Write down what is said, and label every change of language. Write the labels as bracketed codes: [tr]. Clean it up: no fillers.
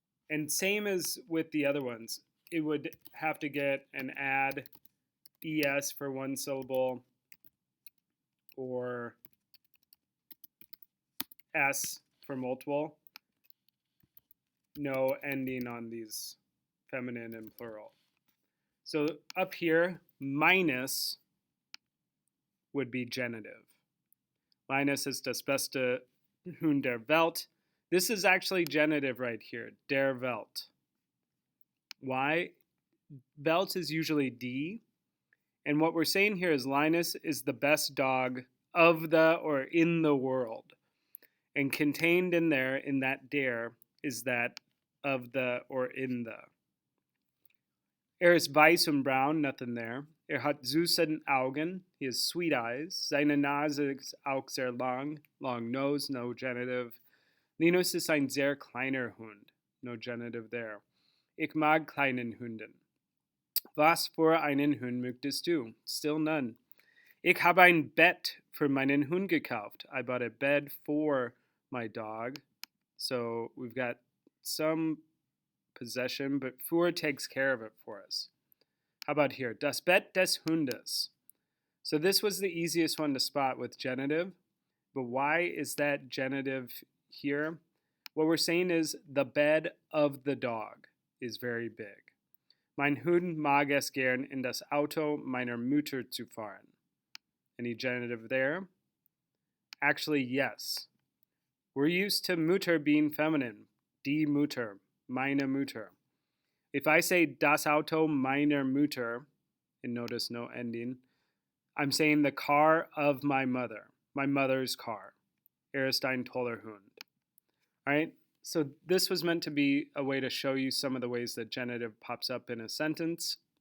[en] And same as with the other ones. It would have to get an add es for one syllable or s for multiple. No ending on these feminine and plural. So up here, minus would be genitive. [de] Linus ist das beste Hund der Welt. [en] This is actually genitive right here, [de] der Welt. [en] Why? Welt is usually D. And what we're saying here is Linus is the best dog of the or in the world. And contained in there, in that der, is that of the or in the. [de] Ist weiß und braun, [en] nothing there. [de] Hat süße Augen, [en] he has sweet eyes. [de] Seine Nase ist auch sehr lang, [en] long nose, no genitive. [de] Linus ist ein sehr kleiner Hund, [en] no genitive there. [de] Ich mag kleinen Hunden. Was für einen Hund möchtest du? [en] Still none. [de] Ich habe ein Bett für meinen Hund gekauft. [en] I bought a bed for my dog. So we've got some possession, but für takes care of it for us. How about here? [de] Das Bett des Hundes. [en] So this was the easiest one to spot with genitive. But why is that genitive here? What we're saying is the bed of the dog is very big. [de] Mein Hund mag es gern in das Auto meiner Mutter zu fahren. [en] Any genitive there? Actually, yes. We're used to Mutter being feminine. [de] Die Mutter, meine Mutter. [en] If I say [de] das Auto meiner Mutter, [en] and notice no ending, I'm saying the car of my mother's car. [de] Ist ein toller Hund. [en] All right, so this was meant to be a way to show you some of the ways that genitive pops up in a sentence.